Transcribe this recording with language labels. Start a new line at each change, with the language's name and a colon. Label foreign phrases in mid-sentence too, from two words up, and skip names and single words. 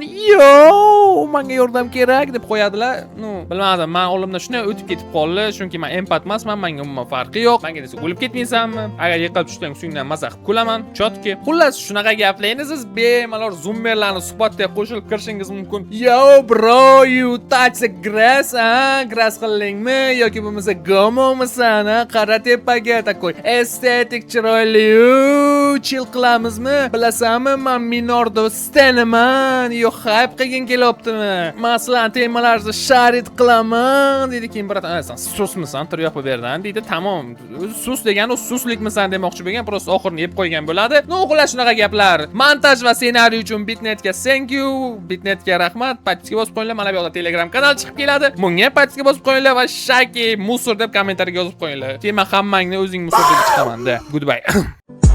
Uzbek: Yo, menga yordam kerak deb qo'yadilar. No, bilmadim. Men olimdan shunday o'tib ketib qoldi, chunki men empat emasman, menga umuman farqi yo'q. Menga desa o'lib ketmaysanmi? Agar yiqilib tushsang, ustingdan maza qilib kulaman. Chotki. Xullas, shunaqa gaplarni siz bemalol zoomerlarni suhbatga qo'shilib kirishingiz mumkin. Yo, bro,
English: you touch the grass,
Uzbek: grass qildingmi yoki bo'lmasa gomomisan, qara tepaga takoy. Estetik chiroyli, chill qilamizmi? Bilasanmi, men minorda stanaman, yo hype qilgin kelyaptimi? Masalan, temalarni sharit qilaman dedi. Keyin biratan, "Sen susmisan, tur yo'q bu yerdan" deydi. Tamom. Sus degani suslikmisan demoqchi bo'lgan, prosta oxirini yeb qo'ygan bo'ladi. No, xullas shunaqa gaplar. Montaj va ssenariy uchun Bitnetga
English: thank you.
Uzbek: Bitnetga rahmat. Patga bosib qo'yinglar. Mana bu yoqda Telegram kanal chiqib keladi. Bunga patga bosib qo'yinglar va shaki musor deb kommentariyaga yozib qo'yinglar. Keyin men hammangni o'zing musor deb chiqaman-da. Goodbye.